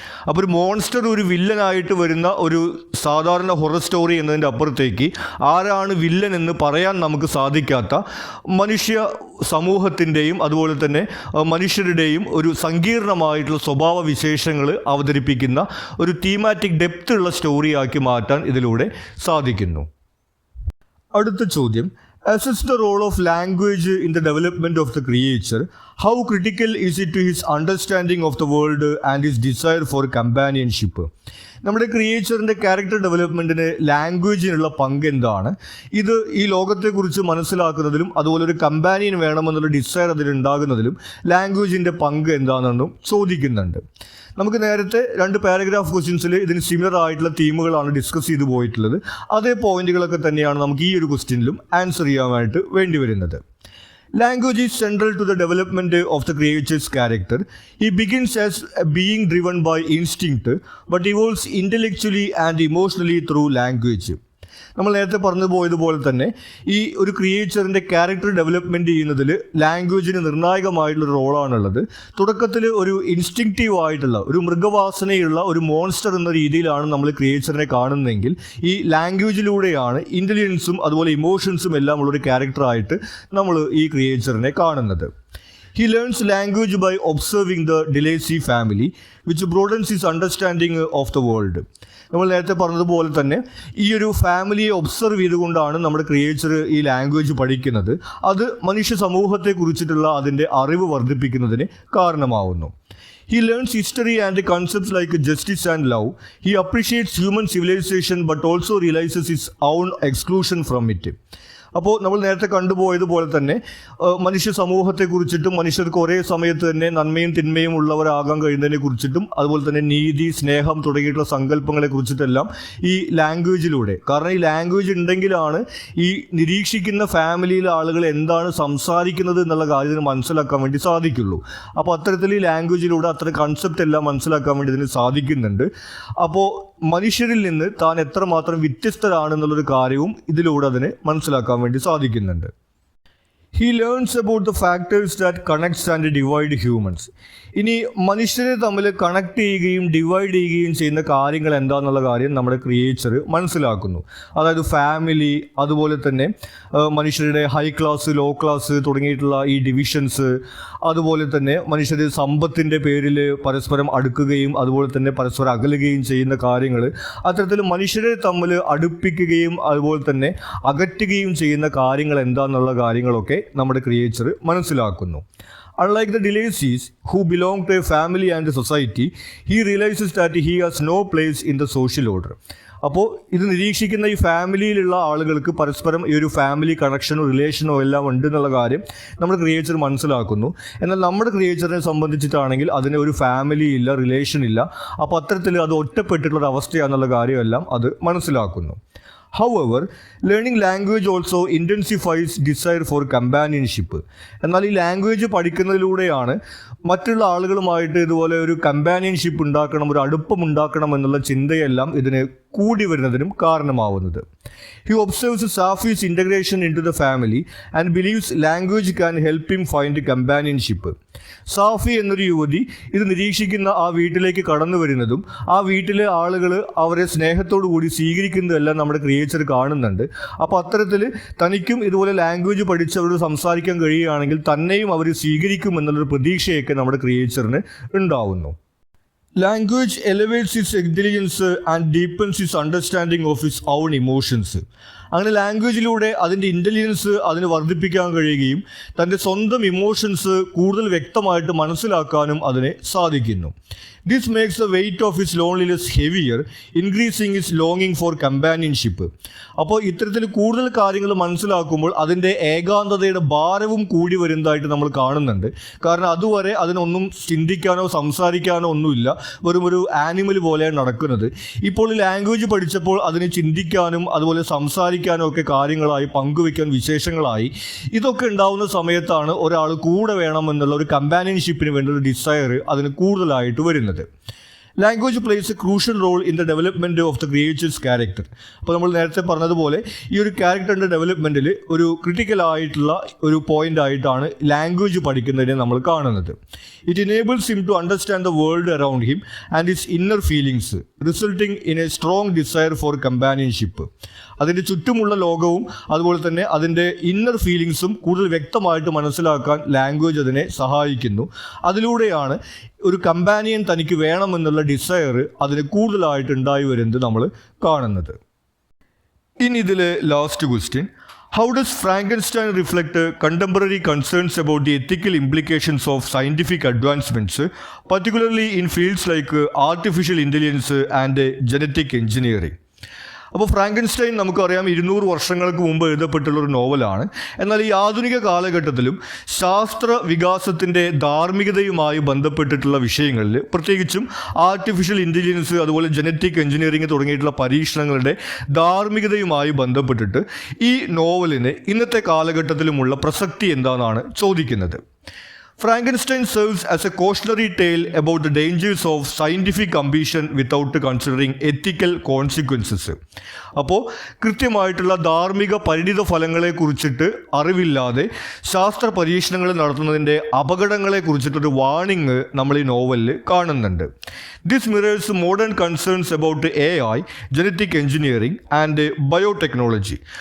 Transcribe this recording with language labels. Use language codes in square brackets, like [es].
[ml] അപ്പോൾ ഒരു മോൺസ്റ്റർ ഒരു വില്ലനായിട്ട് വരുന്ന ഒരു സാധാരണ ഹൊറർ സ്റ്റോറി എന്നതിൻ്റെ അപ്പുറത്തേക്ക് ആരാണ് വില്ലൻ എന്ന് പറയാൻ നമുക്ക് സാധിക്കാത്ത മനുഷ്യ സമൂഹത്തിൻ്റെയും അതുപോലെ തന്നെ മനുഷ്യരുടെയും ഒരു സങ്കീർണമായിട്ടുള്ള സ്വഭാവ വിശേഷങ്ങൾ അവതരിപ്പിക്കുന്ന ഒരു തീമാറ്റിക് ഡെപ്ത് ഉള്ള സ്റ്റോറിയാക്കി മാറ്റാൻ ഇതിലൂടെ സാധിക്കുന്നു. അടുത്ത ചോദ്യം, [en] assess the role of language in the development of the creature. How critical is it to his understanding of the world and his desire for companionship? [ml] നമ്മുടെ ക്രിയേച്ചറിൻ്റെ ക്യാരക്ടർ ഡെവലപ്മെൻറ്റിന് ലാംഗ്വേജിനുള്ള പങ്ക് എന്താണ്? ഇത് ഈ ലോകത്തെക്കുറിച്ച് മനസ്സിലാക്കുന്നതിലും അതുപോലെ ഒരു കമ്പാനിയൻ വേണമെന്നുള്ള ഡിസയർ അതിലുണ്ടാകുന്നതിലും ലാംഗ്വേജിൻ്റെ പങ്ക് എന്താണെന്നും ചോദിക്കുന്നുണ്ട്. നമുക്ക് നേരത്തെ 2 പാരഗ്രാഫ് ക്വസ്റ്റ്യൻസിൽ ഇതിന് സിമിലർ ആയിട്ടുള്ള തീമുകളാണ് ഡിസ്കസ് ചെയ്തു പോയിട്ടുള്ളത്. അതേ പോയിന്റുകളൊക്കെ തന്നെയാണ് നമുക്ക് ഈ ഒരു ക്വസ്റ്റ്യനിലും ആൻസർ ചെയ്യാനായിട്ട് വേണ്ടി വരുന്നത്. [en] Language is central to the development of the creature's character. He begins as a being driven by instinct, but evolves intellectually and emotionally through language. [ml] നമ്മൾ നേരത്തെ പറഞ്ഞു പോയതുപോലെ തന്നെ ഈ ഒരു ക്രിയേച്ചറിൻ്റെ ക്യാരക്ടർ ഡെവലപ്മെൻറ്റ് ചെയ്യുന്നതിൽ ലാംഗ്വേജിന് നിർണായകമായിട്ടുള്ളൊരു റോളാണുള്ളത്. തുടക്കത്തിൽ ഒരു ഇൻസ്റ്റിങ്ക്റ്റീവ് ആയിട്ടുള്ള ഒരു മൃഗവാസനയുള്ള ഒരു മോൺസ്റ്റർ എന്ന രീതിയിലാണ് നമ്മൾ ക്രിയേച്ചറിനെ കാണുന്നതെങ്കിൽ ഈ ലാംഗ്വേജിലൂടെയാണ് ഇൻ്റലിജൻസും അതുപോലെ ഇമോഷൻസും എല്ലാം ഉള്ളൊരു ക്യാരക്ടറായിട്ട് നമ്മൾ ഈ ക്രിയേച്ചറിനെ കാണുന്നത്. [en] He learns language by observing the Delacy family, which broadens his understanding of the world. [ml] നമ്മൾ നേരത്തെ പറഞ്ഞതുപോലെ തന്നെ ഈ ഒരു ഫാമിലിയെ ഒബ്സർവ് ചെയ്തുകൊണ്ടാണ് നമ്മുടെ ക്രിയേച്ചർ ഈ ലാംഗ്വേജ് പഠിക്കുന്നത്. അത് മനുഷ്യ സമൂഹത്തെക്കുറിച്ചിട്ടുള്ള അതിൻ്റെ അറിവ് വർദ്ധിപ്പിക്കുന്നതിന് കാരണമാവുന്നു. [en] He learns history and concepts like justice and love. He appreciates human civilization but also realizes his own exclusion from it. [ml] അപ്പോൾ നമ്മൾ നേരത്തെ കണ്ടുപോയതുപോലെ തന്നെ മനുഷ്യ സമൂഹത്തെക്കുറിച്ചിട്ടും മനുഷ്യർക്ക് ഒരേ സമയത്ത് തന്നെ നന്മയും തിന്മയും ഉള്ളവരാകാൻ കഴിയുന്നതിനെ കുറിച്ചിട്ടും അതുപോലെ തന്നെ നീതി, സ്നേഹം തുടങ്ങിയിട്ടുള്ള സങ്കല്പങ്ങളെ കുറിച്ചിട്ടെല്ലാം ഈ ലാംഗ്വേജിലൂടെ, കാരണം ഈ ലാംഗ്വേജ് ഉണ്ടെങ്കിലാണ് ഈ നിരീക്ഷിക്കുന്ന ഫാമിലിയിലെ ആളുകൾ എന്താണ് സംസാരിക്കുന്നത് എന്നുള്ള കാര്യത്തിന് മനസ്സിലാക്കാൻ വേണ്ടി സാധിക്കുള്ളൂ. അപ്പോൾ അത്തരത്തിൽ ഈ ലാംഗ്വേജിലൂടെ അത്തരം കൺസെപ്റ്റ് എല്ലാം മനസ്സിലാക്കാൻ വേണ്ടി ഇതിന് സാധിക്കുന്നുണ്ട്. അപ്പോൾ മനുഷ്യരിൽ നിന്ന് താൻ എത്രമാത്രം വ്യത്യസ്തരാണെന്നുള്ളൊരു കാര്യവും ഇതിലൂടെ അതിന് മനസ്സിലാക്കാൻ വേണ്ടി സാധിക്കുന്നുണ്ട്. [en] He learns about the factors that connects and divide humans. [ml] ഇനി മനുഷ്യരെ തമ്മിൽ കണക്ട് ചെയ്യുകയും ഡിവൈഡ് ചെയ്യുകയും ചെയ്യുന്ന കാര്യങ്ങൾ എന്താണെന്നുള്ള കാര്യം നമ്മുടെ ക്രിയേച്ചർ മനസ്സിലാക്കുന്നു. അതായത് ഫാമിലി, അതുപോലെ തന്നെ മനുഷ്യരുടെ ഹൈ ക്ലാസ്, ലോ ക്ലാസ് തുടങ്ങിയിട്ടുള്ള ഈ ഡിവിഷൻസ്, അതുപോലെ തന്നെ മനുഷ്യർ സമ്പത്തിൻ്റെ പേരിൽ പരസ്പരം അടുക്കുകയും അതുപോലെ തന്നെ പരസ്പരം അകലുകയും ചെയ്യുന്ന കാര്യങ്ങൾ, അത്തരത്തിൽ മനുഷ്യരെ തമ്മിൽ അടുപ്പിക്കുകയും അതുപോലെ തന്നെ അകറ്റുകയും ചെയ്യുന്ന കാര്യങ്ങൾ എന്താണെന്നുള്ള കാര്യങ്ങളൊക്കെ നമ്മുടെ ക്രിയേച്ചർ മനസ്സിലാക്കുന്നു. [en] Unlike the Delacies, who belong to a family and a society, he realizes that he has no place in the social order. [ml] അപ്പോൾ ഇത് നിരീക്ഷിക്കുന്ന ഈ ഫാമിലിയിലുള്ള ആളുകൾക്ക് പരസ്പരം ഈ ഒരു ഫാമിലി കണക്ഷനോ റിലേഷനോ എല്ലാം ഉണ്ട് എന്നുള്ള കാര്യം നമ്മുടെ ക്രിയേച്ചർ മനസ്സിലാക്കുന്നു. എന്നാൽ നമ്മുടെ ക്രിയേച്ചറിനെ സംബന്ധിച്ചിട്ടാണെങ്കിൽ അതിന് ഒരു ഫാമിലി ഇല്ല, റിലേഷൻ ഇല്ല. അപ്പോൾ അത്തരത്തിൽ അത് ഒറ്റപ്പെട്ടിട്ടുള്ളൊരു അവസ്ഥയാണെന്നുള്ള കാര്യമെല്ലാം അത് മനസ്സിലാക്കുന്നു. [en] However, learning language also intensifies desire for companionship. [ml] എന്നാൽ ഈ ലാംഗ്വേജ് പഠിക്കുന്നതിലൂടെയാണ് മറ്റുള്ള ആളുകളുമായിട്ട് ഇതുപോലെ ഒരു കമ്പാനിയൻഷിപ്പ് ഉണ്ടാക്കണം, ഒരു അടുപ്പം ഉണ്ടാക്കണം എന്നുള്ള ചിന്തയെല്ലാം ഇതിന് കൂടി വരുന്നതിനും കാരണമാവുന്നത്. [en] He observes Safi's integration into the family and believes language can help him find companionship. [ml] Safi എന്നൊരു യുവതി ഇത് നിരീക്ഷിക്കുന്ന ആ വീട്ടിലേക്ക് കടന്നു വരുന്നതും ആ വീട്ടിലെ ആളുകൾ അവരെ സ്നേഹത്തോടു കൂടി സ്വീകരിക്കുന്നതെല്ലാം നമ്മുടെ ക്രിയേച്ചർ കാണുന്നുണ്ട്. അപ്പോൾ അത്തരത്തിൽ തനിക്കും ഇതുപോലെ ലാംഗ്വേജ് പഠിച്ചവരോട് സംസാരിക്കാൻ കഴിയുകയാണെങ്കിൽ തന്നെയും അവർ സ്വീകരിക്കും എന്നുള്ളൊരു പ്രതീക്ഷയൊക്കെ നമ്മുടെ ക്രിയേച്ചറിന് ഉണ്ടാവുന്നു. [en] Language elevates his intelligence and deepens his understanding of his own emotions. [ml] അങ്ങനെ ലാംഗ്വേജിലൂടെ അതിൻ്റെ ഇൻ്റലിജൻസ് അതിന് വർദ്ധിപ്പിക്കാൻ കഴിയുകയും തൻ്റെ സ്വന്തം ഇമോഷൻസ് കൂടുതൽ വ്യക്തമായിട്ട് മനസ്സിലാക്കാനും അതിന് സാധിക്കുന്നു. [en] This makes the weight of his loneliness heavier, increasing his longing for companionship. [ml] അപ്പോൾ ഇത്തരത്തിൽ കൂടുതൽ കാര്യങ്ങൾ മനസ്സിലാക്കുമ്പോൾ അതിൻ്റെ ഏകാന്തതയുടെ ഭാരവും കൂടി വരുന്നതായിട്ട് നമ്മൾ കാണുന്നുണ്ട്. കാരണം അതുവരെ അതിനൊന്നും ചിന്തിക്കാനോ സംസാരിക്കാനോ ഒന്നുമില്ല, വെറും ഒരു ആനിമൽ പോലെയാണ് നടക്കുന്നത്. ഇപ്പോൾ ഈ ലാംഗ്വേജ് പഠിച്ചപ്പോൾ അതിന് ചിന്തിക്കാനും അതുപോലെ സംസാരിക്കാനും ഒക്കെ കാര്യങ്ങളായി, പങ്കുവയ്ക്കാൻ വിശേഷങ്ങളായി, ഇതൊക്കെ ഉണ്ടാവുന്ന സമയത്താണ് ഒരാൾ കൂടെ വേണമെന്നുള്ള ഒരു കമ്പാനിയൻഷിപ്പിന് വേണ്ട ഒരു ഡിസയർ അതിന് കൂടുതലായിട്ട് വരുന്നത്. [en] Language plays a crucial role in the development of the creature's character. [ml] അപ്പോൾ നമ്മൾ നേരത്തെ പറഞ്ഞതുപോലെ ഈ ഒരു ക്യാരക്ടറിൻ്റെ ഡെവലപ്മെൻറ്റിൽ ഒരു ക്രിട്ടിക്കലായിട്ടുള്ള ഒരു പോയിൻ്റ് ആയിട്ടാണ് ലാംഗ്വേജ് പഠിക്കുന്നതിനെ നമ്മൾ കാണുന്നത്. [en] It enables him to understand the world around him and his inner feelings, resulting in a strong desire for companionship. [ml] അതിൻ്റെ ചുറ്റുമുള്ള ലോകവും അതുപോലെ തന്നെ അതിൻ്റെ ഇന്നർ ഫീലിങ്സും കൂടുതൽ വ്യക്തമായിട്ട് മനസ്സിലാക്കാൻ ലാംഗ്വേജ് അതിനെ സഹായിക്കുന്നു. അതിലൂടെയാണ് ഒരു കമ്പാനിയൻ തനിക്ക് വേണമെന്നുള്ള ഡിസയർ അതിന് കൂടുതലായിട്ട് ഉണ്ടായി വരുന്നത് നമ്മൾ കാണുന്നത്. ഇനി ഇതിൽ last question, [en] how does Frankenstein reflect contemporary concerns about the ethical implications of scientific advancements, particularly in fields like artificial intelligence and genetic engineering? [ml] അപ്പോൾ ഫ്രാങ്കൻസ്റ്റൈൻ നമുക്കറിയാം 200 വർഷങ്ങൾക്ക് മുമ്പ് എഴുതപ്പെട്ടുള്ളൊരു നോവലാണ്. എന്നാൽ ഈ ആധുനിക കാലഘട്ടത്തിലും ശാസ്ത്ര വികാസത്തിൻ്റെ ധാർമ്മികതയുമായി ബന്ധപ്പെട്ടിട്ടുള്ള വിഷയങ്ങളിൽ, പ്രത്യേകിച്ചും ആർട്ടിഫിഷ്യൽ ഇൻ്റലിജൻസ് അതുപോലെ ജനറ്റിക് എഞ്ചിനീയറിംഗ് തുടങ്ങിയിട്ടുള്ള പരീക്ഷണങ്ങളുടെ ധാർമ്മികതയുമായി ബന്ധപ്പെട്ടിട്ട് ഈ നോവലിന് ഇന്നത്തെ കാലഘട്ടത്തിലുമുള്ള പ്രസക്തി എന്താണെന്നാണ് ചോദിക്കുന്നത്. [en] Frankenstein serves as a cautionary tale about the dangers of scientific ambition without considering ethical consequences. [ml] അപ്പോൾ കൃത്യമായിട്ടുള്ള ധാർമ്മിക പരിണിത ഫലങ്ങളെ കുറിച്ചിട്ട് അറിവില്ലാതെ ശാസ്ത്ര പരീക്ഷണങ്ങൾ നടത്തുന്നതിൻ്റെ അപകടങ്ങളെ കുറിച്ചിട്ടൊരു വാണിംഗ് നമ്മൾ ഈ നോവലിൽ കാണുന്നുണ്ട്. [en] This mirrors modern concerns about AI, genetic engineering and biotechnology.